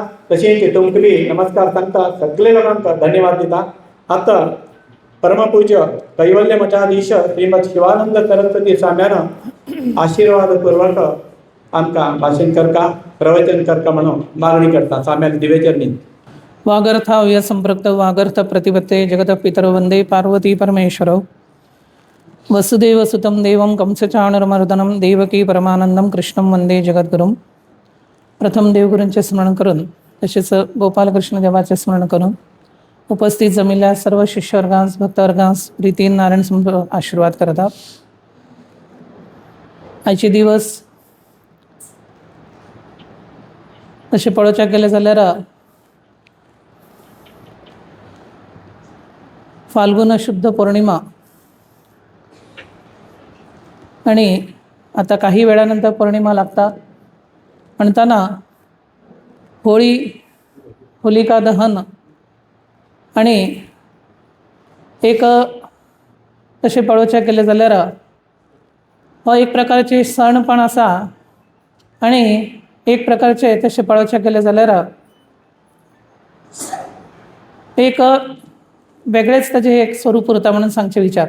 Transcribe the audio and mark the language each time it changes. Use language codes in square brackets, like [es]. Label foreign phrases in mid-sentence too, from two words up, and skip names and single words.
[kok] तशेंच तुमकां बी नमस्कार सांगता, सगळे लोकांक धन्यवाद दिता. आता परमपूज्य कैवल्य मठाधीश श्रीमद शिवानंद सरस्वती स्वाम्यान आशीर्वादपूर्वक आमकां भाषण करता प्रवचन करता म्हणून मागणी करता. स्वाम्यान दिव्यचरणी [sa] वागर्थाव्य संपृक्त वागर्थ प्रतिपत्ते जगत पितर वंदे पार्वती परमेश्वरौ वसुदेव सुतं देवं कंसचाणूरमर्दनं देवकी परमानंदं कृष्णं वंदे जगद्गुरुं. [kok] प्रथम देवगुरूंचे स्मरण करून तसेच गोपालकृष्ण देवाचे स्मरण करून उपस्थित जमिल्ल्या सर्व शिष्यवर्गांस भक्तवर्गांस प्रीतीन नारायण समोर आशीर्वाद करतात. आयचे दिवस तशें पळोवच्याक गेले जाल्यार फाल्गुन शुद्ध पौर्णिमा आणि आता काही वेळानंतर पौर्णिमा लागता म्हणताना होळी होलिका दहन आणि एक तशें पळोवचें गेलें जाल्यार हो एक प्रकारचे सण पण आसा आणि एक प्रकारचे तशें पळोवचें गेलें जाल्यार एक वेगळेच ताजें एक स्वरूप उरता म्हणून सांगचे विचार.